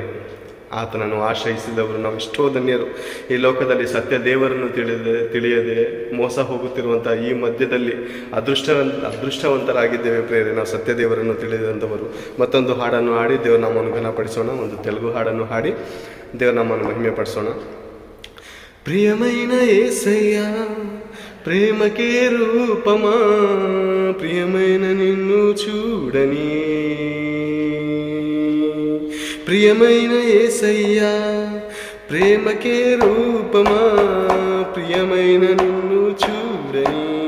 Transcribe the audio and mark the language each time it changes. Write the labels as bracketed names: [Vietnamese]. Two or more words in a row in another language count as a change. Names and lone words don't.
[Kannada] ಆತನನ್ನು ಆಶ್ರಯಿಸಿದವರು ನಾವು ಎಷ್ಟೋ ಧನ್ಯರು. ಈ ಲೋಕದಲ್ಲಿ ಸತ್ಯ ದೇವರನ್ನು ತಿಳಿಯದೆ ಮೋಸ ಹೋಗುತ್ತಿರುವಂಥ ಈ ಮಧ್ಯದಲ್ಲಿ ಅದೃಷ್ಟವಂತರಾಗಿದ್ದೇವೆ ಪ್ರೇರೆ, ನಾವು ಸತ್ಯ ದೇವರನ್ನು ತಿಳಿದಂಥವರು. ಮತ್ತೊಂದು ಹಾಡನ್ನು ಹಾಡಿ ದೇವರು ನಮ್ಮನ್ನು ಘನಪಡಿಸೋಣ. ಒಂದು ತೆಲುಗು ಹಾಡನ್ನು ಹಾಡಿ ದೇವರು ನಮ್ಮನ್ನು ಮಹಿಮೆ ಪಡಿಸೋಣ. [Telugu] ప్రియమైన యేసయ్యా ప్రేమకే రూపమా, ప్రియమైన నిన్ను చూడని. ప్రియమైన యేసయ్యా ప్రేమకే రూపమా, ప్రియమైన నిన్ను చూడని.